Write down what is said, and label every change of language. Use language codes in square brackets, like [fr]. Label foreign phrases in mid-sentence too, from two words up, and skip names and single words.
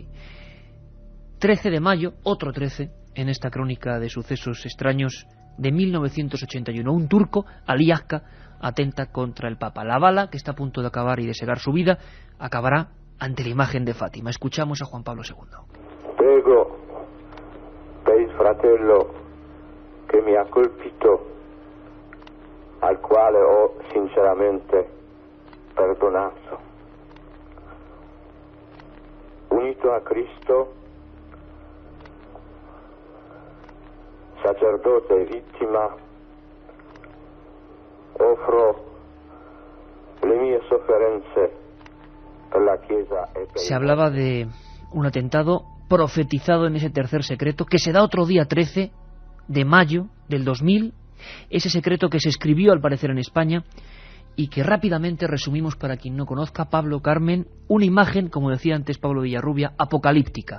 [es] 13 de mayo, otro 13, en esta crónica de sucesos extraños de 1981. Un turco, Ali Akka, atenta contra el Papa. La bala, que está a punto de acabar y de segar su vida, acabará ante la imagen de Fátima. Escuchamos a Juan Pablo II. [it] Prego per il fratello che mi ha colpito, al quale ho sinceramente perdonato. Unito a Cristo, sacerdote e vittima, offro le mie sofferenze per la Chiesa e per... [es] Se hablaba de un atentado profetizado en ese tercer secreto, que se da otro día 13 de mayo del 2000, ese secreto que se escribió al parecer en España y que rápidamente resumimos para quien no conozca. Pablo, Carmen, una imagen, como decía antes Pablo Villarrubia, apocalíptica.